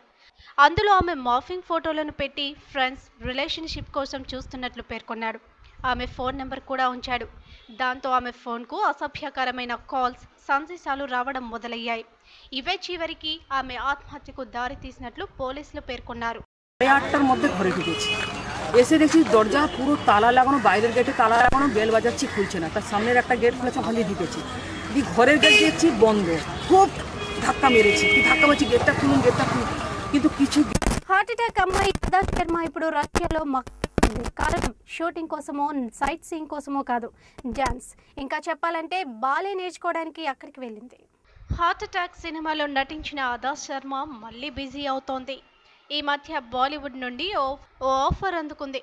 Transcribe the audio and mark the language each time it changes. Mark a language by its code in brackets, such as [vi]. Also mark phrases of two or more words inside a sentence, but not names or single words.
[te] అందులో ఆమె [en] morphing photos [te] పెట్టి ఫ్రెండ్స్, రిలేషన్షిప్ కోసం చూస్తున్నట్లు పేర్కొన్నాడు. ఆమె ఫోన్ నెంబర్ కూడా ఉంచాడు. దాంతో ఆమె ఫోన్కు అసభ్యకరమైన కాల్స్, సందేశాలు రావడం మొదలయ్యాయి. ఇవే చివరికి ఆమె ఆత్మహత్యకు దారి తీసినట్లు పోలీసులు పేర్కొన్నారు. [bn] 8টার মধ্যে ঘরে ঢুকেছি, এসে দেখছি দরজা পুরো তালা লাগানো, বাইরের গেটে তালা লাগানো, বেল বাজাচ্ছি, খুলছে না। তার সামনের একটা গেট খুলেছে, ওখানে ঢুকেছি, দিয়ে ঘরের গেট দেখছি বন্ধ। খুব ধাক্কা মেরেছি, কি ধাক্কা মারছি, গেটটা খুলুন, কিন্তু কিছু [te] హార్ట్ అటాక్ అమ్మాయి రాధా శర్మ ఇప్పుడు రష్యాలో కారణం షూటింగ్ కోసమో [en] sight seeing [te] కోసమో కాదు, డాన్స్. ఇంకా చెప్పాలంటే బాలే నేర్చుకోవడానికి అక్కడికి వెళ్ళింది. హార్ట్ అటాక్ సినిమాలో నటించిన రాధా శర్మ మళ్ళీ బిజీ అవుతోంది. ఈ మధ్య బాలీవుడ్ నుండి ఓ ఆఫర్ అందుకుంది.